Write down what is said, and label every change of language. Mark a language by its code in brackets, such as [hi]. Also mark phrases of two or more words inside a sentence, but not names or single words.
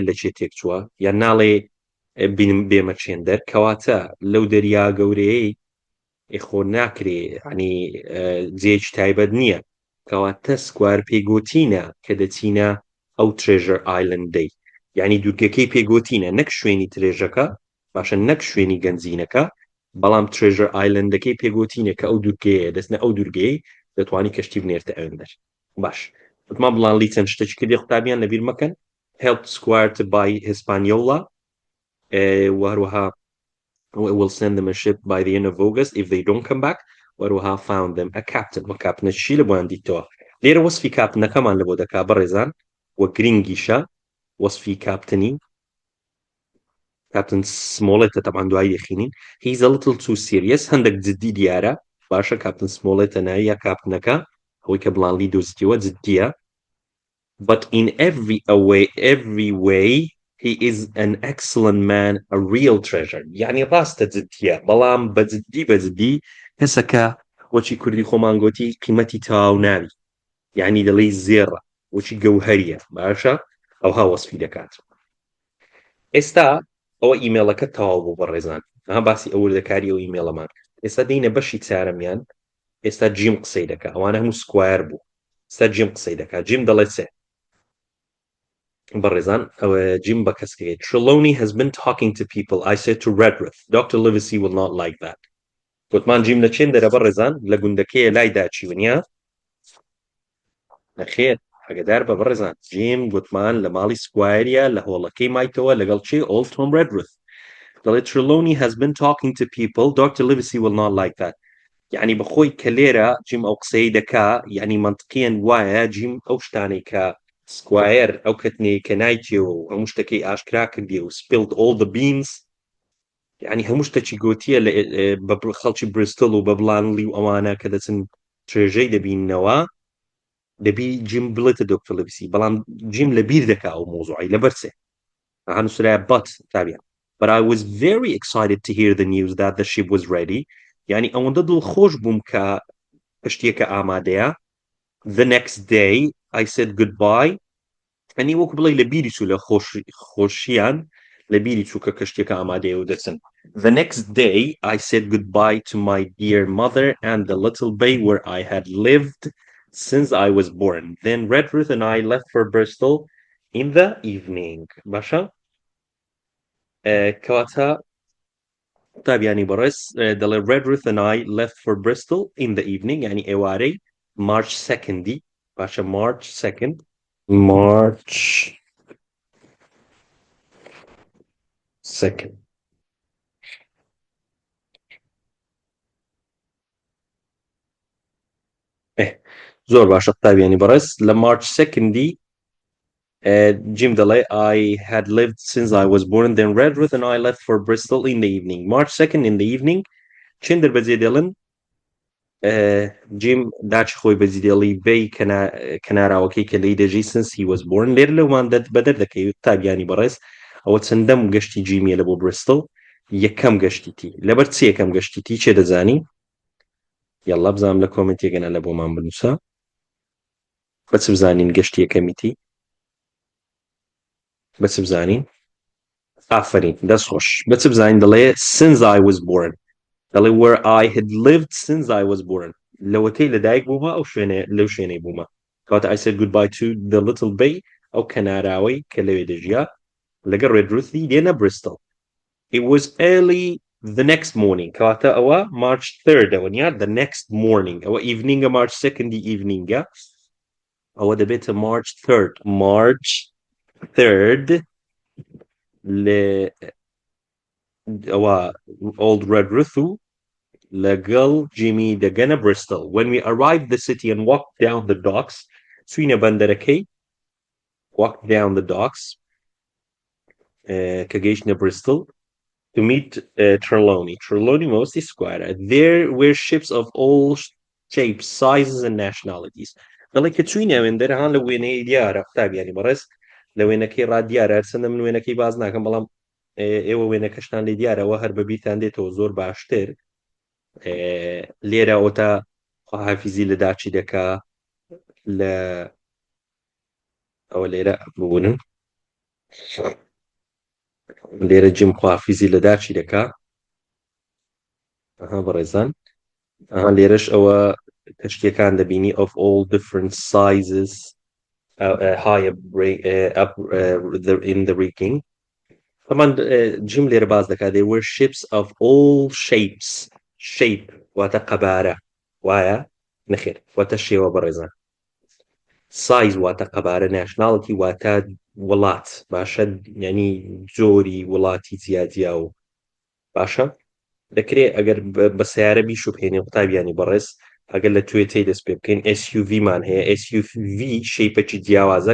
[ckb] لەکێ تێک چووە یان ناڵێ بینم بێمە چێندەر کەواتە لەو دەریا گەورەیەی خۆ ناکرێ ینی جێکی تایبەت نییە کەواتە سکوار پێگوتینە کە دەچینە ئەو ترێژەر ئایلندەی یعنی دوورگەکەی پێگوتینە نەک شوێنی ترێژەکە باشە نەک شوێنی گەنجینەکە بەڵام ترێژەر ئایلندەکەی پێگوتینە کە ئەو دوورگەیە دەستنە ئەو دوورگەی دەتوانی کەشتی بنێرتە ئەوەندەر باش وتمان Blandly چەند شتێکی کردی قوتابیان لەبیر مەکەن [en] helped Squire to buy Hispaniola [ckb] وهروها [en] will send them a ship by the end of August if they don't come back [ckb] وهروها [en] found them a captain [ckb] و کاپتنە چی لە بۆیان دیتەوە لێرە وەسفی کاپتنەکەمان لە بۆ دەکا بەڕێزان و گرنگیشە وەسفی کاپتنی کاپتن سمۆڵێتە تەمان دوای دەخینین [en] he's a little too serious [ckb] هەندێک جددی دیارە باشە کاپتن سمۆڵێتە ناوی یا کاپتنەکە ئەوەی کە Blandly دۆزیتەوە جددیە but [en] in every way he is an excellent man a real treasure [ckb] یعنی ڕاستە جددیە بەڵام بەجددی کەسەکە وەچی کوردی خۆمان گوتی قیمەتی تەواو ناوی یعنی دەڵێی زێڕە وەچی گەوهەریە باشە ئەوها وەسفی دەکات ئێستا ئەوە ئیمێڵەکە تەواو بوو بەڕێزان باسی ئەوردەکاری ئەو ئیمێڵەمان ئێستا دێینە بەشی چارەمیان ئێستا جیم قسەی دەکات ئەوانە هەموو سکوایر بوو ستا جیم قسەی دەکات جیم دەڵێت سێ بەڕێزان ئەوە جیم بە کەسکەیت [en] Trelawney has been talking to people I said to Redruth Dr. Livesey will not like that [ckb] گوتمان جیم لە چێن دەرە بەڕێزان لە گوندەکەیە لای داچیونیا نەخێر ئەگەدار بە بەڕێزان جیم گوتمان لە ماڵی سکوایریە لە هۆڵەکەی مایتەوە لەگەڵ چی Old Tom Redruth دەڵێت [en] Trelawney has been talking to people Dr. Livesey will not like that [ckb] یعنی بەخۆی کە لێرە جیم ئەو قسەی دەکا یعنی منطقیان وایە جیم ئەو شتانەی کە سکوایر ئەو کەتنەی کە نایتیەوە و هەموو شتەکەی ئاشکرا کردی و [en] spilled all the beans [ckb] یعنی هەموو شتێکی گوتیە بە خەڵکی بریستڵ و بە بڵانلی و ئەوانە کە دەچن توێژەی دەبینەوە دەبی جیم بڵێتە دکتۆر لەویسی بەڵام جیم لە بیر دەکا ئەو مۆزوعی لەبەرچێ هەنووسرای بەت تابیان [en] But I was very excited to hear the news that the ship was ready. [ckb] يعني ئەوەندە دڵخۆش بووم کە کەشتیەکە ئامادەیە. [en] The next day I said goodbye. [ckb] ئەنی وەکو بڵێ لە بیری چوو لە خۆشییان لە بیری چوو کە کەشتیەکە ئامادەیە و دەچن. [en] The next day I said goodbye to my dear mother and the little bay where I had lived since I was born. Then Redruth and I left for Bristol in the evening. [ckb] باشە؟ کەواتە تابیانی بەڕێز دەڵێ [en] Redruth and I left for Bristol in the evening [ckb] یعنی ئێوارەی March 2nd باشە March 2nd March [en] 2nd [ckb] زۆر باشە تابیانی بەڕێز لە [en] March 2nd Jim دەڵێ I had lived since I was born then Redruth and I left for Bristol in the evening March 2nd in the evening [ckb] چند دەربەجێ دێڵن جیم داچ خۆی بەجێدێڵی بەی کەناراوەکەی کە لی دەژی [en] since he was born [ckb] لێر لەوان بەدەر دەکەوێت تابیانی بەڕێز ئەوە چەندەم گەشتی جیمیە لە بۆ برستڵ یەکەم گەشتیتی لەبەر چ یەکەم گەشتیتی چێ دەزانی یاڵا بزانم لە کۆمنتێگەنە لە بۆمان بنووسە بەچ بزانین گەشتی یەکەمیتی بەچ بزانین ئافرین دەست خۆش بەچ بزانین دەڵێ [en] since I was born [ckb] دەڵێ [en] where I had lived since I was born [ckb] لەوەتەی لەدایک بوومە ئەو شوێنێ لەو شوێنەی بوومە کەواتە [en] I said goodbye to the little bay [ckb] ئەو کەناراوەی کە لەوێ دەژیا لەگەڵ ڕێدروثی دێنە Bristol [en] it was early the next morning [ckb] کەواتە ئەوە March 3rd ئەوەنیا [en] the next morning [ckb] ئەوە eveningە March 2nd eveningە ئەوە دەبێتە March 3rd March 3rd لێ ئەوە Old Redruth و لەگەڵ جیمی دەگەنە [en] Bristol when we arrived the city and walked down the docks [ckb] چوینە بەندەرەکەی [en] walked down the docks [ckb] کە گەیشتنە Bristol [en] to meet Trelawney mostly square there were ships of all shapes sizes and nationalities [ckb] دەڵێ کە چوینە وێندەرە هەان لە وێنەی دیارە قوتابیانی بەڕێز لە وێنەکەی ڕادیارە هەرچەندە من وێنەکەی باز ناکەم بەڵام ئێوە وێنەکەشتان لێ دیارەوە هەر بەبییرتان دێتەوە زۆر باشتر لێرە ئەوتە خواحافیزی لە داچی دەکا لە ئەوە لێرە ببوونن لێرە جیم خواحافیزی لە داچی دەکا بەڕێزان لێرەش ئەوە کەشتیەکان دەبینی [en] of all different sizes high up in the rigging [ckb] طبعا جیم لێرە باز دەکات [en] there were ships of all shapes [ckb] shape واتە قەبارە وایە نەخێر واتە شێوە بەڕێزان size واتە قەبارە nationality واتە وڵات باشە یعنی جۆری وڵاتی جیاجیا و باشە دەکرێت ئەگەر بە سیارە بیشوبهێنێ قوتابیانی بەڕێز ئەگەر لە توێتەی دەست پێ بکەین SUV مان هەیە SUV شەیپەکی جیاوازە